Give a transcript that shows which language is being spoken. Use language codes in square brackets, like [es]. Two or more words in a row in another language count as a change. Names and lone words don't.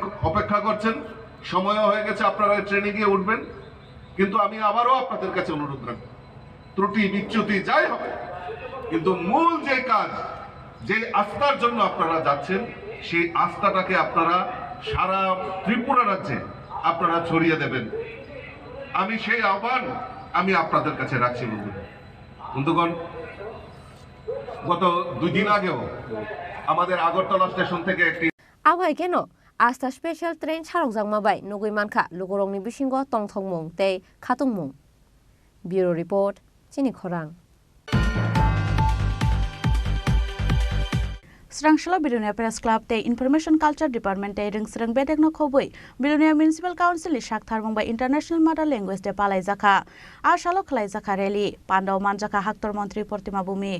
[bn] অপেক্ষা করছেন সময়ও হয়ে গেছে আপনারা ট্রেনে গিয়ে উঠবেন কিন্তু আমি আবারও আপনাদের কাছে অনুরোধ রাখব ত্রুটি বিচ্যুতি যাই হবে কিন্তু মূল যে কাজ যে আস্থার জন্য আপনারা যাচ্ছেন সেই আস্থাটাকে আপনারা সারা ত্রিপুরা রাজ্যে আপনারা ছড়িয়ে দেবেন আমি সেই আহ্বান আমি আপনাদের কাছে রাখছি বন্ধুগণ গত 2 দিন আগেও আমাদের আগরতলা স্টেশন থেকে একটি [trp] আবহাই কেন আস্থা স্পেশাল ট্রেন ছারক জাংমাবাই নগৈ মানখা লুগরংনি বিসিঙ্গ টংথংমুং tei khatungmung Bureau Report Chini Khorang Srangshla Bilonia Press Club te Information Culture Department te ringsrang bedekno khoboi Bilonia Municipal Council li shaktharmung by International Mother Language de palai jakha a shalo khlai jakha rally Pandao manjaka haktor mantri Portima Bhumik